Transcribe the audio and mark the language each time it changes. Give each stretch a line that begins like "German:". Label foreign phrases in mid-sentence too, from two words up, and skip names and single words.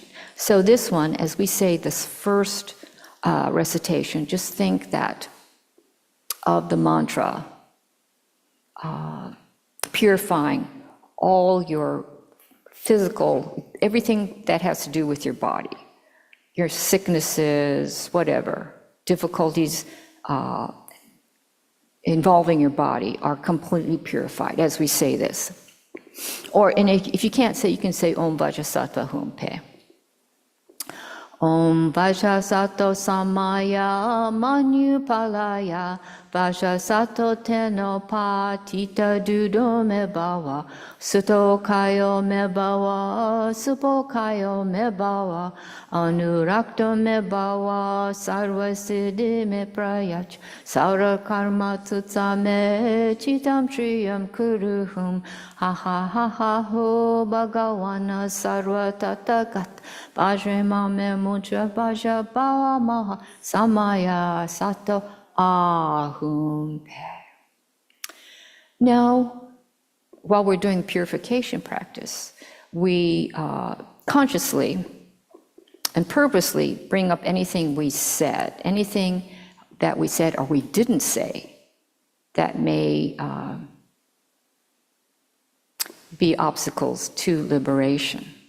English: So this one, as we say this first recitation, just think that of the mantra, purifying all your physical, everything that has to do with your body, your sicknesses, whatever, difficulties involving your body are completely purified as we say this. Or if you can't say, you can say
Sanskrit: ॐ वज्रसत्त्व हुं फट्. ॐ वज्रसत्त्व समय मनुपालय वज्रसत्त्व त्वेनो पतिष्ठ दृढो मेभव सुतो ष्यो मेभव सुपो ष्यो मेभव अनुरक्तो मेभव सर्व सिद्धिं मे प्रयच्छ सर्व कर्म सुचमे चित्तं श्रियं कुरुहुं ह ह ह ह होः भगवन् सर्व तथागत वज्र मा मुञ्च वज्री भव महा समय सत्त्व आःहुं फट्.
English: Now, while we're doing purification practice, we consciously and purposely bring up anything we said, anything that we said or we didn't say that may be obstacles to liberation.